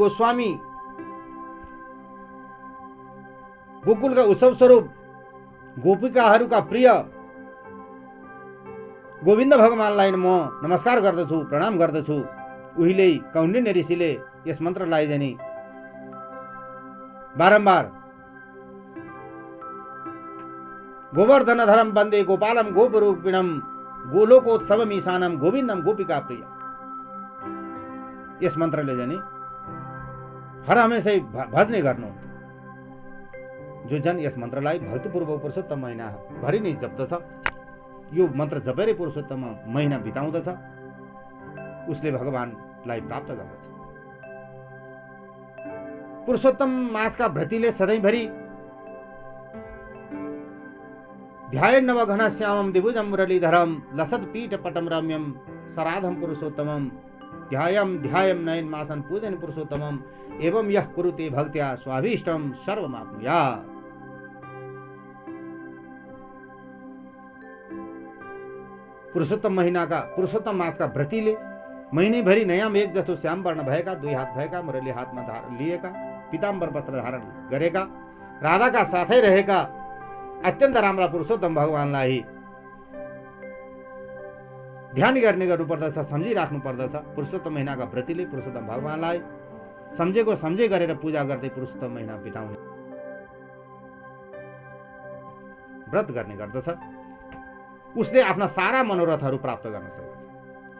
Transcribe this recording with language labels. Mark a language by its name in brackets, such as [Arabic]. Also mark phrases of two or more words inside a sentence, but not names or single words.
[Nepali] गोवर्धनधारी गोस्वामी गोकुलका उत्सव स्वरूप गोपिकाहरूका प्रिय गोविन्द भगवानलाई म नमस्कार गर्दछु, प्रणाम गर्दछु। उहिले कौण्डिन्य ऋषिले यस मन्त्रलाई जानी बारम्बार [Sanskrit] गोवर्धनधरम वन्दे गोपालम गोपरूपिणम गोलोकोत्सवम ईशानम गोविन्दम गोपिका प्रिय, [Nepali] यस मन्त्रले जानी हर हमेशै भज्ने गर्नुहुन्थ्यो। जो जन यस मन्त्रलाई भक्तिपूर्वक पुरुषोत्तम महिना भरि नै जप्दछ, यो मन्त्र जपेरै पुरुषोत्तम महिना बिताउँदछ, उसले भगवानलाई प्राप्त गर्दछ। पुरुषोत्तम मासका व्रतीले सधैँभरि [Sanskrit] ध्यायन् नवघन श्यामं दिभुजं मुरलीधरं लसत् पीठ पटम रम्यं सराधं पुरुषोत्तमं ध्यायं नयन मासन पूजन पुरुषोत्तमं एवं यह कुरुते भक्त्या स्वाभीष्टं सर्वमाप्नुयात्। [Nepali] पुरुषोत्तम महीनाका पुरुषोत्तम मासका व्रतीले महिनैभरि नयाँ मेघ जस्तो श्याम वर्ण भएका, 2 हात भएका, मुरली हातमा लिएका, पीताम्बर वस्त्र धारण गरेका, राधाका साथै रहेका अत्यन्त राम्रा पुरुषोत्तम भगवानलाई ध्यान गर्ने गर्नुपर्दछ, सम्झिराख्नु पर्दछ। पुरुषोत्तम महिनाका व्रतीले पुरुषोत्तम भगवानलाई सम्झेको सम्झे गरेर पूजा गर्दै पुरुषोत्तम महिना बिताउने व्रत गर्ने गर्दछ, उसले आफ्ना सारा मनोरथहरू प्राप्त गर्न सक्दछ।